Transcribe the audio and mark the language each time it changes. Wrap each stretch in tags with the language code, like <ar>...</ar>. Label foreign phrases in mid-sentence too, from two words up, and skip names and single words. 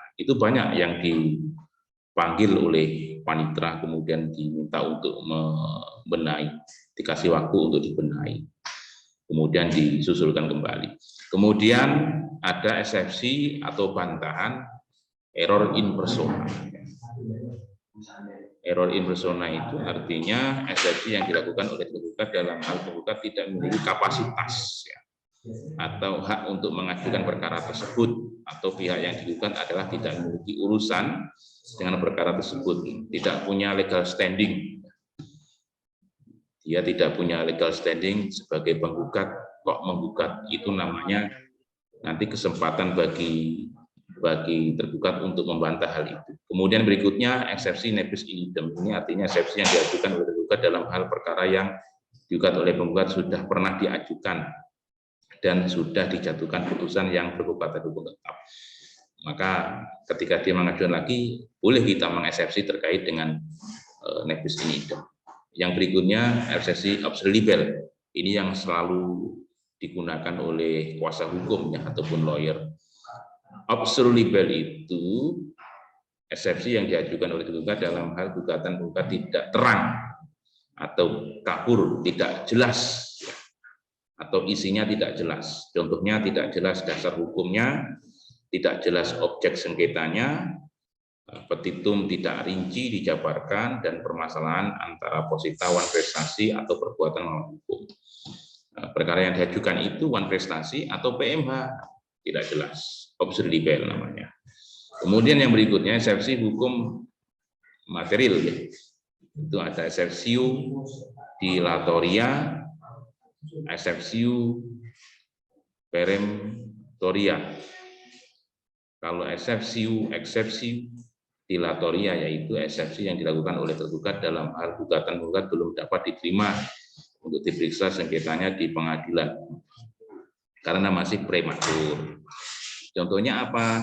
<id>Itu banyak yang dipanggil oleh panitera kemudian diminta untuk membenahi, dikasih waktu untuk dibenahi, kemudian disusulkan kembali. Kemudian ada eksepsi atau bantahan</id> <la>error in persona. Error in persona</la> <id>itu artinya eksepsi yang dilakukan oleh tergugat dalam hal tergugat tidak memiliki kapasitas ya, atau hak untuk mengajukan perkara tersebut, atau pihak yang digugat adalah tidak memiliki urusan dengan perkara tersebut, tidak punya</id> <en>legal standing.</en> <id>Dia tidak punya</id> <en>legal standing</en> <id>sebagai penggugat, kok menggugat, itu namanya nanti kesempatan bagi tergugat untuk membantah hal itu. Kemudian berikutnya eksepsi</id> <la>nebis in idem.</la> <id>Ini artinya eksepsi yang diajukan oleh tergugat dalam hal perkara yang digugat oleh penggugat sudah pernah diajukan dan sudah dijatuhkan putusan yang berkekuatan hukum tetap. Maka ketika dia mengajukan lagi, boleh kita mengeksepsi terkait dengan</id> <la>nebis in idem.</la> <id>Yang berikutnya excepsi</id> <la>observed libel.</la> <id>Ini yang selalu digunakan oleh kuasa hukum ya, ataupun lawyer.</id> <la>Observed libel</la> <id>itu eksepsi yang diajukan oleh tergugat dalam hal gugatan tidak terang atau kabur, tidak jelas, atau isinya tidak jelas. Contohnya tidak jelas dasar hukumnya, tidak jelas objek sengketanya, petitum tidak rinci dijabarkan, dan permasalahan antara posita wan prestasi atau perbuatan melawan hukum. Perkara yang diajukan itu wan prestasi atau PMH, tidak jelas,</id> <la>observed libel</la> <id>namanya. Kemudian yang berikutnya eksepsi hukum material ya. Itu ada</id> <la>exceptio dilatoria, exceptio peremptoria.</la> <id>Kalau</id> <la>exceptio dilatoria</la> <id>yaitu eksepsi yang dilakukan oleh tergugat dalam hal gugatan belum dapat diterima untuk diperiksa sengketanya di pengadilan karena masih prematur. Contohnya apa?</id>